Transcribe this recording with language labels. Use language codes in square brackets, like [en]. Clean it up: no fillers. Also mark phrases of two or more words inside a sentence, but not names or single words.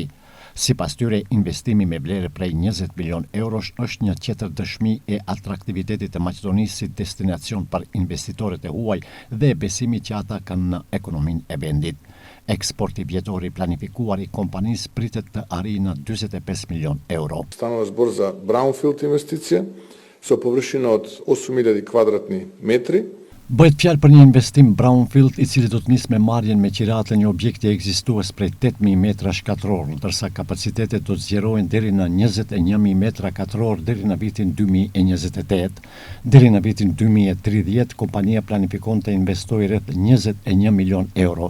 [sq] Sipas tyre, investimi me vlerë prej 20 milion eurosh është një tjetër dëshmi e atraktivitetit të Maqedonisë si destinacion për investitorët e huaj dhe besimi që ata kanë në ekonominë e vendit. Eksporti vjetor i planifikuar i kompanisë pritet të arrijë në 45 milion euro. [mk] Станува збор за brownfield инвестиция со површина од 8.000 квадратни метри. [sq] Bëhet fjalë për një investim brownfield i cili do të nisë me marrjen me qiratë një objekti ekzistues prej 8.000 metra shkatror, ndërsa kapacitetet do të zgjerohen deri në 21.000 metra katror deri në vitin 2028. Deri në vitin 2030, kompania planifikon të investojë rreth 21 milion euro.